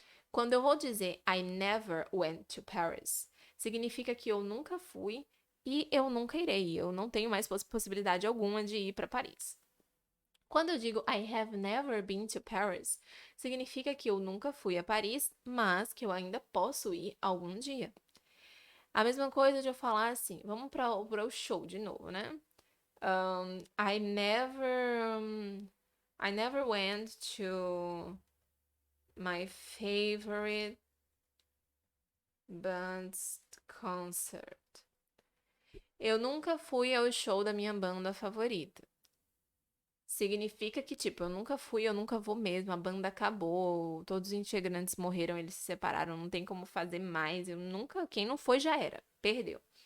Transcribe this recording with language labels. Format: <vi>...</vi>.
<pt>Quando eu vou dizer</pt> <en>I never went to Paris,</en> <pt>significa que eu nunca fui e eu nunca irei. Eu não tenho mais possibilidade alguma de ir para Paris. Quando eu digo</pt> <en>I have never been to Paris,</en> <pt>significa que eu nunca fui a Paris, mas que eu ainda posso ir algum dia. A mesma coisa de eu falar assim, vamos para o show de novo, né?</pt> <en>I never went to my favorite band's concert.</en> <pt>Eu nunca fui ao show da minha banda favorita. Significa que, tipo, eu nunca fui, eu nunca vou mesmo. A banda acabou, todos os integrantes morreram, eles se separaram, não tem como fazer mais. Eu nunca, quem não foi já era, perdeu.</pt>